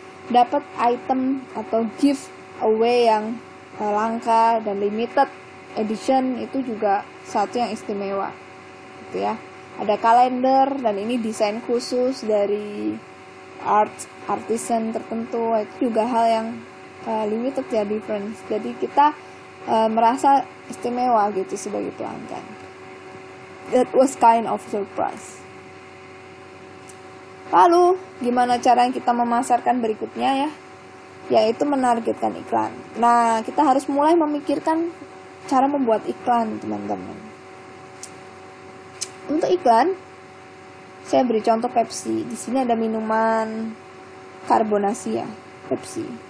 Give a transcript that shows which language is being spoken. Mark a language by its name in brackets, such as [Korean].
[Indonesian] Dapat item atau gift away yang langka dan limited edition itu juga satu yang istimewa gitu ya. Ada kalender dan ini desain khusus dari artisan tertentu, itu juga hal yang limited ya, difference. Jadi kita merasa istimewa gitu sebagai pelanggan. [English] That was kind of surprise. [Indonesian] Lalu gimana cara yang kita memasarkan berikutnya ya? Yaitu menargetkan iklan. Nah, kita harus mulai memikirkan cara membuat iklan, teman-teman. Untuk iklan, saya beri contoh Pepsi. Di sini ada minuman karbonasi ya, Pepsi.